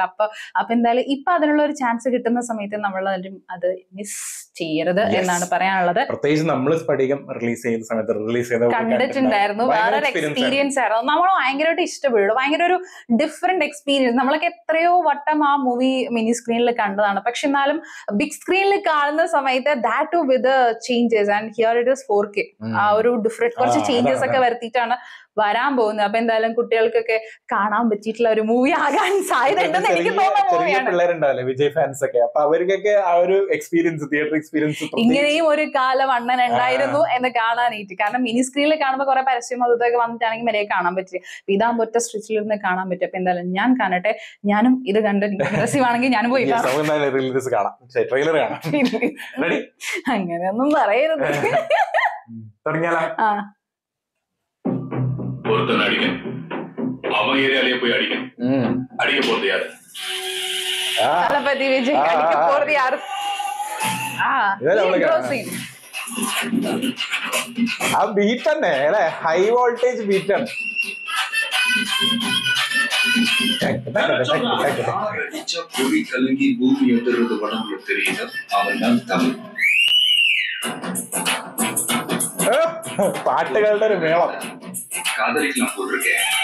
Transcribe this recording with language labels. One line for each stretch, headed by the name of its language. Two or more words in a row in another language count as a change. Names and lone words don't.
Malayalam: അപ്പൊ എന്തായാലും ഇപ്പൊ അതിനുള്ള ഒരു ചാൻസ് കിട്ടുന്ന സമയത്ത് നമ്മൾ അത് മിസ് ചെയ്യരുത് എന്നാണ് പറയാനുള്ളത്. പ്രത്യേകിച്ച് നമ്മൾ സ്പടികം റിലീസ് ചെയ്ത സമയത്ത് കണ്ടിട്ടുണ്ടായിരുന്നു. വേറൊരു എക്സ്പീരിയൻസ് ആയിരുന്നു. നമ്മൾ ഭയങ്കരമായിട്ട് ഇഷ്ടപ്പെടും. ഭയങ്കര ഒരു
English: different experience.
Malayalam: നമ്മളൊക്കെ എത്രയോ വട്ടം ആ മൂവി
English: mini screenil
Malayalam: കണ്ടതാണ്. പക്ഷെ എന്നാലും
English: big screenil
Malayalam: കാണുന്ന സമയത്ത്
English: that too with changes. and here it is 4K.
Malayalam: ആ ഒരു ഡിഫറെന്റ് കുറച്ച് ചേഞ്ചസ് ഒക്കെ വരുത്തിയിട്ടാണ് വരാൻ പോകുന്നത്. അപ്പൊ എന്തായാലും കുട്ടികൾക്കൊക്കെ കാണാൻ പറ്റിയിട്ടുള്ള ഒരു മൂവി ആകാൻ സാധ്യതയുണ്ടെന്ന് എനിക്ക് തോന്നുന്നു. വിജയ് ഫാൻസ് ഒക്കെ, അപ്പൊ അവർക്കൊക്കെ ആ ഒരു എക്സ്പീരിയൻസ്,
English: theatre experience,
Malayalam: ഇങ്ങനെയും ഒരു കാലം അണ്ണൻ ഉണ്ടായിരുന്നു എന്ന് കാണാനായിട്ട്. കാരണം
English: mini screenil
Malayalam: കാണുമ്പോൾ കുറെ പരസ്യം അതൊക്കെ വന്നിട്ടാണെങ്കിൽ വരെ കാണാൻ പറ്റില്ല. ഇതാകുമ്പോൾ ഒറ്റ സ്ട്രിച്ചിലിരുന്ന് കാണാൻ പറ്റും. അപ്പൊ എന്തായാലും ഞാൻ കാണട്ടെ. ഞാനും ഇത് കണ്ട് ഇൻട്രസ്റ്റീവാണെങ്കിൽ ഞാനും പോയി അങ്ങനെയൊന്നും പറയരുത്.
Tamil: ஒருத்தன் அடிக்கணும், அவன் ஏரியாலேயே போய் அடிக்கணும். அடிக்க போறது யாரு? தளபதி விஜய் அடிக்க போறது யாரு?
Malayalam: ആ ബീറ്റ് തന്നെ അല്ലെ,
English: high voltage beat
Malayalam: ആണ്.
Tamil: பொறி கலங்கி பூமி எதிர்றது உடம்புல தெரியுது, அவன் தான் தமிழ்.
Malayalam: പാട്ടുകളുടെ ഒരു മേളം.
Tamil: காதலிக்கலாம் போட்டிருக்கேன்.